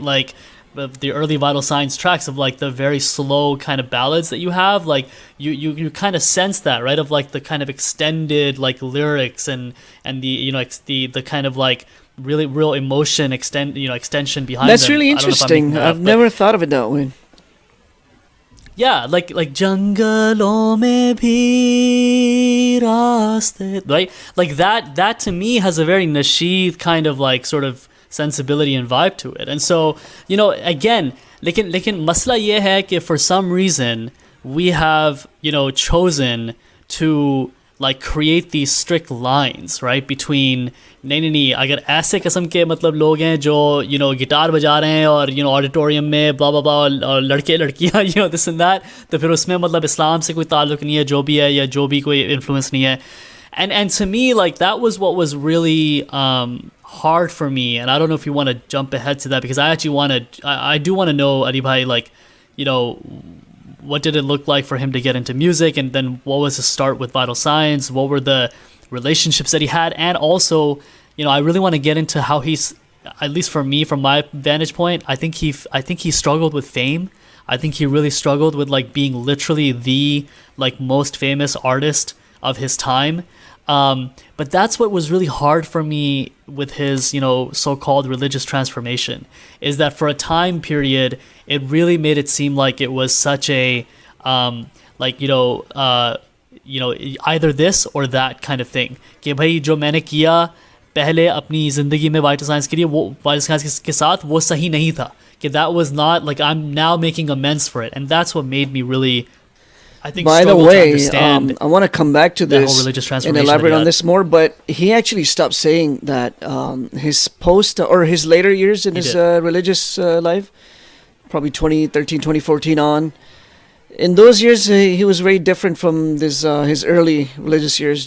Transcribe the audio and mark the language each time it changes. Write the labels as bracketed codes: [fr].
[en] Like the early Vital Signs tracks of like the very slow kind of ballads that you have, like you kind of sense that, right, of like the kind of extended like lyrics and the, you know, the kind of like really real emotion extension behind That's them. really interesting. I've never thought of it that way. Yeah, like [hi] जंगलों में भी रास्ते, right? [en] Like that to me has a very nasheed kind of like sort of sensibility and vibe to it. And so, you know, again, [hi] लेकिन मसला ये है कि [en] for some reason we have, you know, chosen to like create these strict lines, right, between [hi] नहीं अगर ऐसे किस्म के मतलब लोग हैं जो, you know, गिटार बजा रहे हैं और, you know, ऑडिटोरियम में [en] blah blah blah [hi] और लड़के लड़कियां, you know, [en] this and that, [hi] तो फिर उसमें मतलब इस्लाम से कोई ताल्लुक नहीं है, जो भी है या जो भी कोई influence नहीं है. [en] And to me, like, that was what was really hard for me. And I don't know if you want to jump ahead to that, because I actually I do want to know, Ali Bhai, like, you know, what did it look like for him to get into music, and then what was his start with Vital Signs? What were the relationships that he had? And also, you know, I really want to get into how he's, at least for me, from my vantage point, I think he struggled with fame. I think he really struggled with like being literally the like most famous artist of his time. But that's what was really hard for me with his, you know, so-called religious transformation, is that for a time period, it really made it seem like it was such a, like, you know, either this or that kind of thing. [hi] कि भाई जो मैंने किया पहले अपनी ज़िंदगी में vital science के लिए, वो वाइटल साइंस के साथ वो सही नहीं था. कि [en] that was not, like, I'm now making amends for it. And that's what made me really, I think, by the way, I want to come back to this and elaborate on this more, but he actually stopped saying that his post or his later years in his religious life, probably 2013, 2014 on, in those years he was very different from this his early religious years.